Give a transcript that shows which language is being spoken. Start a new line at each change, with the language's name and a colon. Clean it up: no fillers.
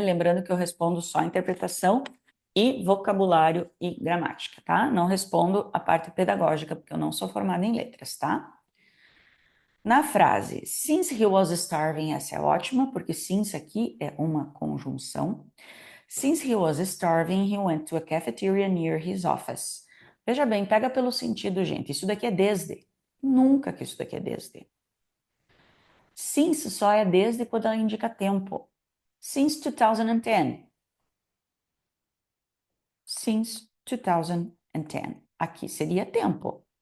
Portuguese: Lembrando que eu respondo só interpretação e vocabulário e gramática, tá? Não respondo a parte pedagógica, porque eu não sou formada em letras, tá? Na frase,
English: since he was starving,
Portuguese: essa é ótima, porque since aqui é uma conjunção.
English: Since he was starving, he went to a cafeteria near his office.
Portuguese: Veja bem, pega pelo sentido, gente. Isso daqui é desde. Nunca que isso daqui é desde. Since só é desde quando ela indica tempo.
English: Since 2010. Since 2010.
Portuguese: Aqui seria tempo.